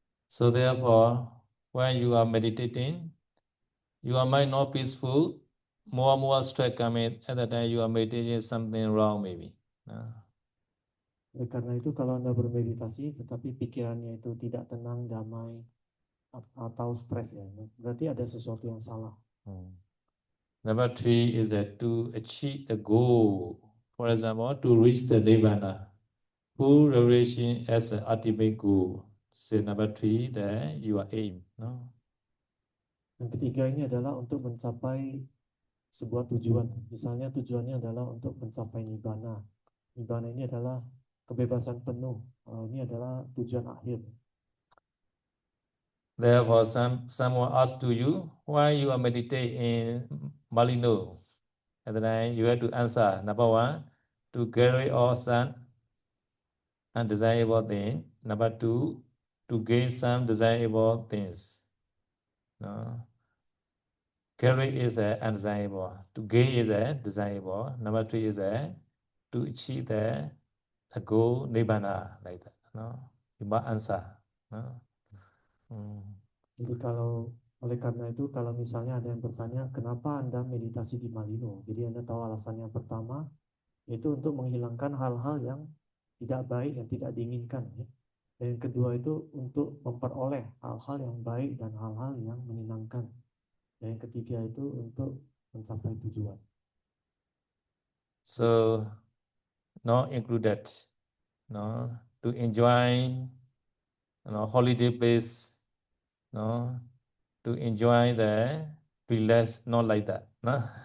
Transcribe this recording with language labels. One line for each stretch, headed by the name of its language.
English: So therefore, when you are meditating, your mind not peaceful, more stress coming. At that time, you are meditating something wrong maybe.
Indonesian: Oleh karena itu kalau Anda bermeditasi tetapi pikirannya itu tidak tenang, damai, atau stres ya, berarti ada sesuatu yang salah.
English: Number 3 is to achieve the goal. For example, to reach the Nirvana. Full revelation as an ultimate goal. So number 3, that you are aim. No?
Indonesian: Yang ketiga ini adalah untuk mencapai sebuah tujuan. Misalnya tujuannya adalah untuk mencapai Nibbana. Nibbana ini adalah kebebasan penuh. Ini adalah tujuan akhir.
English: Therefore, someone asks to you, why you are meditating in Malino? At the time, you have to answer. Number 1, to get rid of some undesirable thing. Number 2, to gain some desirable things. No? Get rid is undesirable. To gain is desirable. Number 3 is to achieve the goal Nibbana, like that. No? You must answer. No?
Indonesian: Jadi oleh karena itu kalau misalnya ada yang bertanya kenapa Anda meditasi di Malino, jadi Anda tahu alasan yang pertama yaitu untuk menghilangkan hal-hal yang tidak baik, yang tidak diinginkan ya. Dan yang kedua itu untuk memperoleh hal-hal yang baik dan hal-hal yang menyenangkan. Dan yang ketiga itu untuk mencapai tujuan.
English: So, not included, no, to enjoy, holiday place, no, to enjoy the relax, not like that, no.